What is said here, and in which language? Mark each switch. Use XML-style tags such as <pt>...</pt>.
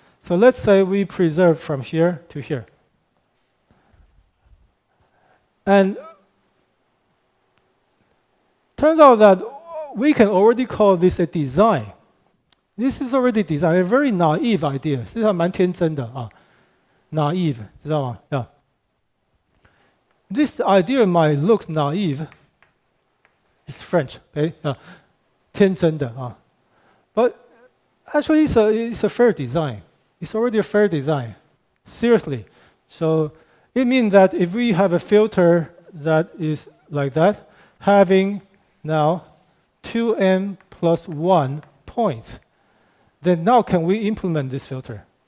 <en>So let's say we preserve from here to here. And turns out that we can already call this a design. This is already design, a very naive idea.</en> <zh>实际上蛮天真的啊 ，naive, 知道吗 ？</zh> <en>Yeah. This idea might look naive. It's French, okay?</en> <zh>天真的啊</zh> <en>，but actually it's a fair design. It's already a fair design. Seriously. So it means that if we have a filter that is like that, having now 2n plus 1 points, then now can we implement this filter?</en>